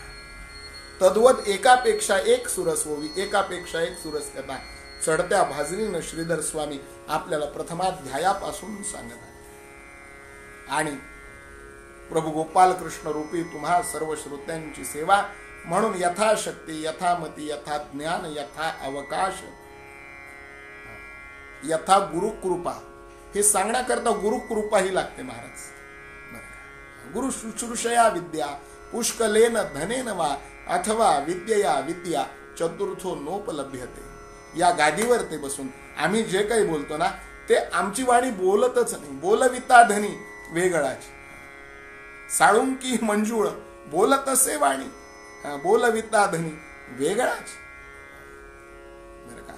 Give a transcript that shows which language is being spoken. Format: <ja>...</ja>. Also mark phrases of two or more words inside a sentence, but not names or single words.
<mr>तद्वत एकापेक्षा एक सुरस होवी, एकापेक्षा एक सुरस कथा चढत्या भाजणीनं श्रीधर स्वामी आपल्याला प्रथमाध्यायापासून सांगत आहे. आणि प्रभू गोपाल कृष्ण रूपी तुम्हा सर्व श्रोत्यांची सेवा म्हणून यथाशक्ती यथामती यथा ज्ञान यथा अवकाश यथा गुरुकृपा हे सांगण्याकरता गुरुकृपा ही लागते महाराज.</mr> <sa>गुरु शुश्रूषया विद्या पुष्कलेन धनेन वा अथवा विद्यया विद्या चतुर्थो नोपलभ्यते.</sa> <mr>या गादीवर ते बसून आम्ही जे काही बोलतो ना ते आमची वाणी बोलतच नाही. बोलविता धनी वेगळाची साळुंकी मंजूळ बोलत असे वाणी, बोलविता धनी वेगळाच बरं का.</mr>